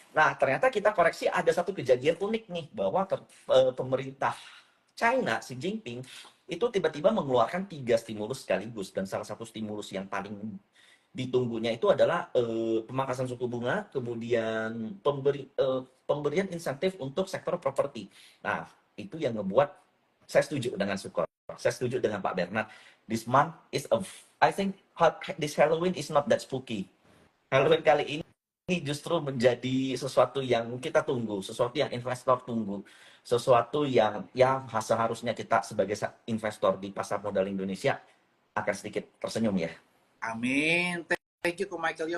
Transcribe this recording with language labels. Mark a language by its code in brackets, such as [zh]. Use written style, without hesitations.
[id] Nah, ternyata kita koreksi ada satu kejadian unik nih, bahwa pemerintah China, Xi Jinping, itu tiba-tiba mengeluarkan 3 stimulus sekaligus. Dan salah satu stimulus yang paling ditunggunya itu adalah pemangkasan suku bunga, kemudian pemberian insentif untuk sektor properti. Nah, itu yang ngebuat saya setuju dengan Sukor. Saya setuju dengan Pak Bernard. [en] This month is I think this Halloween is not that spooky. [id] Halloween kali ini justru menjadi sesuatu yang kita tunggu, sesuatu yang investor tunggu, sesuatu yang seharusnya kita sebagai investor di pasar modal Indonesia akan sedikit tersenyum ya. [en] Amin. Thank you Ko Michael